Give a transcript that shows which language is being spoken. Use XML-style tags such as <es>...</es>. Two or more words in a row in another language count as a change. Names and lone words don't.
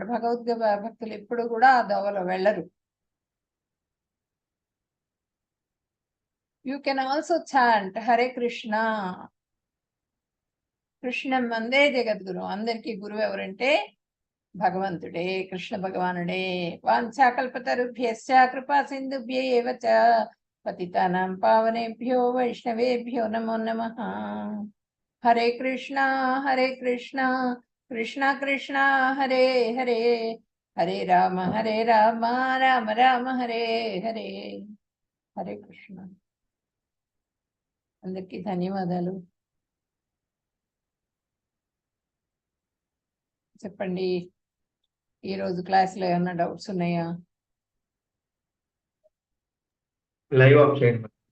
<te>భగవద్గీత భక్తులు ఎప్పుడు కూడా ఆ దోవలో వెళ్ళరు.</te> <en>you can also chant హరే కృష్ణ.</en> <sa>కృష్ణం వందే జగద్గురు.</sa> <te>అందరికీ గురువు ఎవరంటే భగవంతుడే, కృష్ణ భగవానుడే.</te> <sa>వాంఛాకల్పతరుభ్యశ్చ కృపా సింధుభ్య ఏవ చ పతితానాం పావనేభ్యో వైష్ణవేభ్యో నమో నమః. హరే కృష్ణ కృష్ణ కృష్ణ హరే హరే, హరే రామ రామ రామ హరే హరే.</sa> <te>హరే కృష్ణ. అందరికీ ధన్యవాదాలు. చెప్పండి, ఈరోజు క్లాస్లో ఏమన్నా డౌట్స్ ఉన్నాయా?</te> <en>live off</en> <te>చేయండి.</te>